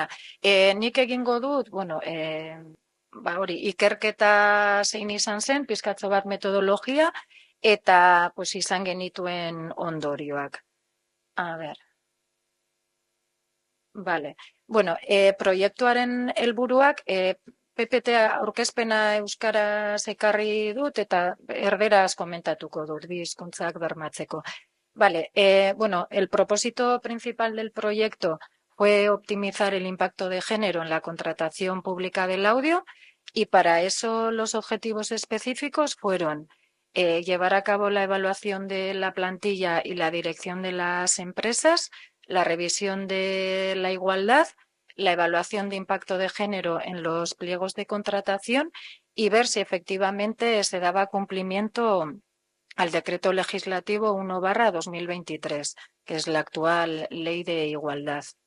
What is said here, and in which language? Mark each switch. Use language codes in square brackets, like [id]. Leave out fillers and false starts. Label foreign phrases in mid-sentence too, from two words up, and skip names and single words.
[eu] Nik egingo dut, ikerketa zein izan zen, pizkatxo bat metodologia, eta izan genituen ondorioak. [es] A ber. Vale. [eu] Proiektuaren helburuak, PPT aurkezpena euskaraz ekarri dut, eta erderaz komentatuko dut, bi hizkuntzak bermatzeko. [es] Vale. El propósito principal del proyecto fue optimizar el impacto de género en la contratación pública del audio, y para eso los objetivos específicos fueron llevar a cabo la evaluación de la plantilla y la dirección de las empresas, la revisión de la igualdad, la evaluación de impacto de género en los pliegos de contratación y ver si efectivamente se daba cumplimiento al decreto legislativo 1/2023, que es la actual ley de igualdad.